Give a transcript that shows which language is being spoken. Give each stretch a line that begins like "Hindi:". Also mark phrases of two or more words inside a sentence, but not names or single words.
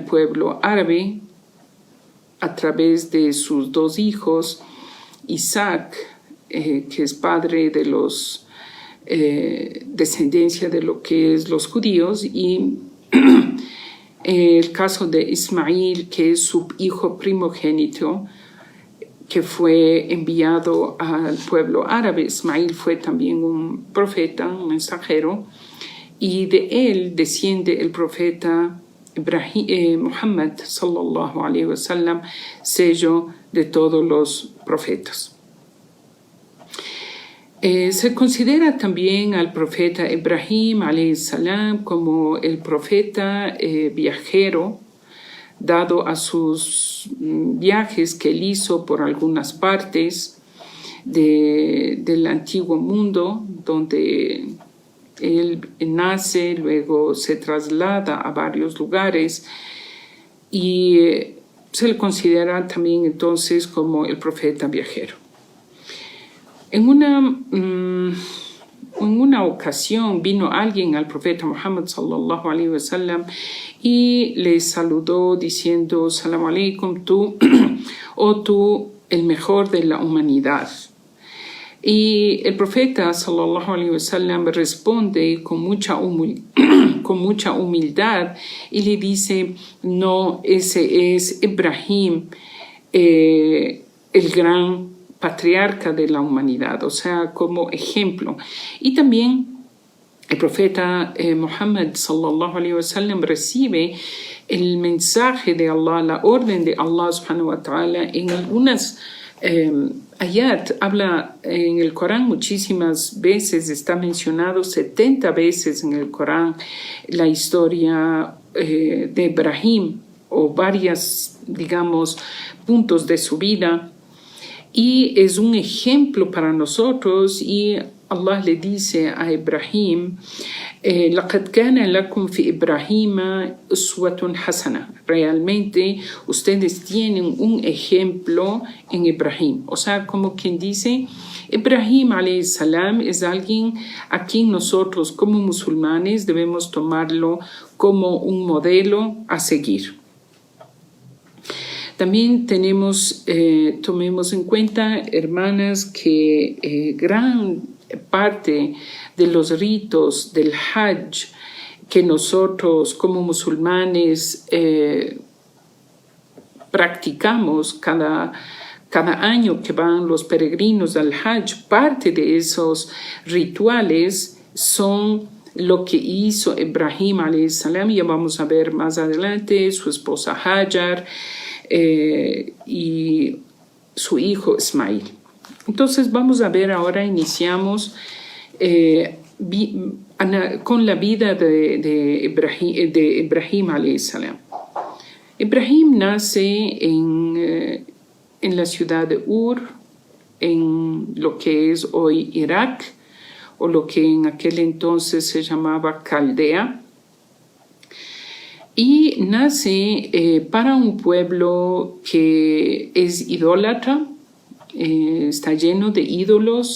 Spanish: pueblo árabe a través de sus dos hijos, Isaac, que es padre de los descendencia de lo que es los judíos, y el caso de Ismail, que es su hijo primogénito, que fue enviado al pueblo árabe. Ismail fue también un profeta, un mensajero, y de él desciende el profeta Muhammad
Arabic: صلى الله عليه وسلم,
Spanish: sello de todos los profetas. Se considera también al profeta Ibrahim
Arabic: عليه السلام
Spanish: como el profeta viajero, dado a sus viajes que él hizo por algunas partes del antiguo mundo, donde él nace, luego se traslada a varios lugares y se le considera también entonces como el profeta viajero. En una ocasión vino alguien al profeta Muhammad
Arabic: صلى الله عليه وسلم
Spanish: y le saludó diciendo:
Arabic: سلام عليكم,
Spanish: tú, oh tú, el mejor de la humanidad. Y el profeta
Arabic: صلى الله عليه وسلم
Spanish: responde con mucha humildad y le dice: no, ese es Ibrahim, el gran patriarca de la humanidad, o sea, como ejemplo. Y también el profeta Muhammad
Arabic: صلى الله عليه وسلم
Spanish: recibe el mensaje de Allah, la orden de Allah
Arabic: سبحانه وتعالى.
Spanish: En algunas ayat habla en el Corán muchísimas veces, está mencionado 70 veces en el Corán la historia de Ibrahim, o varias, digamos, puntos de su vida, y es un ejemplo para nosotros. Y Allah le dice a Ibrahim:
Arabic: لَقَدْ كَانَ لَكُمْ فِي إِبْرَاهِيمَ أُسْوَةٌ حَسَنَةٌ.
Spanish: Realmente ustedes tienen un ejemplo en Ibrahim. O sea, como quien dice, Ibrahim
Arabic: عليه السلام
Spanish: es alguien a quien nosotros como musulmanes debemos tomarlo como un modelo a seguir. También tomemos en cuenta, hermanas, que gran parte de los ritos del Hajj que nosotros como musulmanes practicamos cada año que van los peregrinos al Hajj, parte de esos rituales son lo que hizo Ibrahim
Arabic: عليه السلام.
Spanish: Ya vamos a ver más adelante su esposa Hajar y su hijo Ismail. Entonces vamos a ver ahora, iniciamos con la vida de Ibrahim
Arabic: عليه السلام.
Spanish: Ibrahim nace en la ciudad de Ur, en lo que es hoy Irak, o lo que en aquel entonces se llamaba Caldea, y nace para un pueblo que es idólatra, está lleno de ídolos.